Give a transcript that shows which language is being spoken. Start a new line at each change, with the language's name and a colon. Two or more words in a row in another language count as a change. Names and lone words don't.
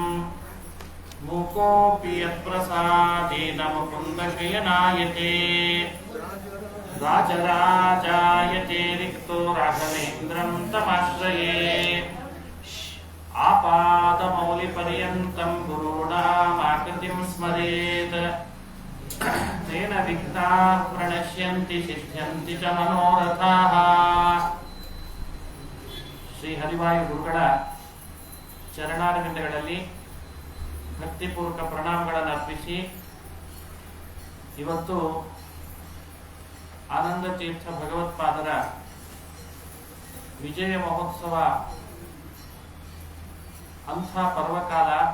Sanskrit: मूकोऽपि यत्प्रसादेन मुकुन्दशयनायते राजराजायते रिक्तो राघवेन्द्रं तमाश्रये आपादमौलिपर्यन्तं गुरूणामाकृतिं स्मरेत् तेन विघ्नाः प्रणश्यन्ति सिद्ध्यन्ति च मनोरथाः।
Kannada: ಶ್ರೀ ಹರಿವಾಯು ಗುರುಗಳ ಚರಣಾರವಿಂದಗಳಲ್ಲಿ ಭಕ್ತಿಪೂರ್ವಕ ಪ್ರಣಾಮಗಳನ್ನು ಅರ್ಪಿಸಿ ಇವತ್ತು ಆನಂದ ತೀರ್ಥ ಭಗವತ್ಪಾದರ ವಿಜಯ ಮಹೋತ್ಸವ ಅಂಥ ಪರ್ವಕಾಲ.